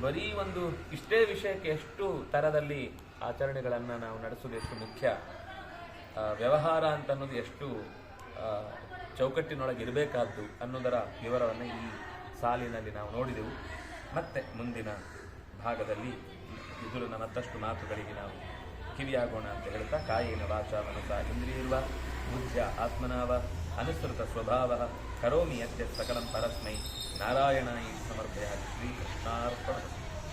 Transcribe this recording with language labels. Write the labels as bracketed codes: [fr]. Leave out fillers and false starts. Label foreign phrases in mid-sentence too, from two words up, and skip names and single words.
[kn] ಬರೀ ಒಂದು ಇಷ್ಟೇ ವಿಷಯಕ್ಕೆ ಎಷ್ಟು ಥರದಲ್ಲಿ ಆಚರಣೆಗಳನ್ನು ನಾವು ನಡೆಸುವುದು ಎಷ್ಟು ಮುಖ್ಯ, ವ್ಯವಹಾರ ಅಂತ ಅನ್ನೋದು ಎಷ್ಟು ಚೌಕಟ್ಟಿನೊಳಗೆ ಇರಬೇಕಾದ್ದು ಅನ್ನೋದರ ವಿವರವನ್ನು ಈ ಸಾಲಿನಲ್ಲಿ ನಾವು ನೋಡಿದೆವು. ಮತ್ತೆ ಮುಂದಿನ ಭಾಗದಲ್ಲಿ ಎದುರಿನ ಮತ್ತಷ್ಟು ಮಾತುಗಳಿಗೆ ನಾವು ಕಿವಿಯಾಗೋಣ ಅಂತ ಹೇಳ್ತಾ, [sa] ಕಾಯೇನ ವಾಚಾ ಮನಸಾ ಇಂದ್ರಿಯರ್ವ ಬುದ್ಧ್ಯ ಆತ್ಮನಾವ ಅನುಸೃತ ಸ್ವಭಾವ ಕರೋಮಿ ಯದ್ಯತ್ ಸಕಲಂ ಪರಸ್ಮೈ ನಾರಾಯಣಾಯಿ ಸಮರ್ಪಯಾಮಿ. ಶ್ರೀಕೃಷ್ಣಾರ್ಪಣಮಸ್ತು.